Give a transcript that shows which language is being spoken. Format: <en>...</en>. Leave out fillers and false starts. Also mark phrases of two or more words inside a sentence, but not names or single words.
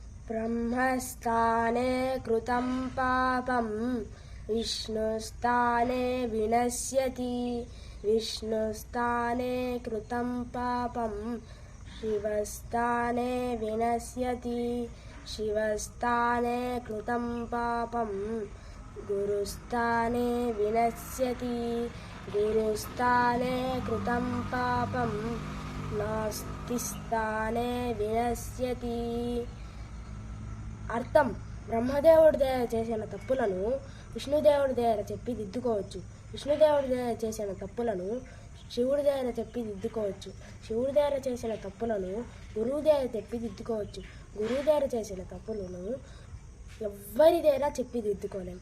<sa>ब्रह्मस्थाने कृतं पापं विष्णुस्थाने विनश्यति विष्णुस्थाने कृतं पापं शिवस्थाने विनश्यति शिवस्थाने कृतं पापं गुरुस्थाने विनश्यति गुरुस्थाने कृतं पापं नास्तिस्थाने विनश्यति।</sa> <te>అర్థం: బ్రహ్మదేవుడి దగ్గర చేసిన తప్పులను విష్ణుదేవుడి దగ్గర చెప్పి దిద్దుకోవచ్చు. విష్ణుదేవుడి దగ్గర చేసిన తప్పులను శివుడి దగ్గర చెప్పి దిద్దుకోవచ్చు. శివుడి దగ్గర చేసిన తప్పులను గురువు దగ్గర చెప్పి దిద్దుకోవచ్చు. గురువు దగ్గర చేసిన తప్పులను ఎవ్వరి దగ్గర చెప్పి దిద్దుకోలేము.</te>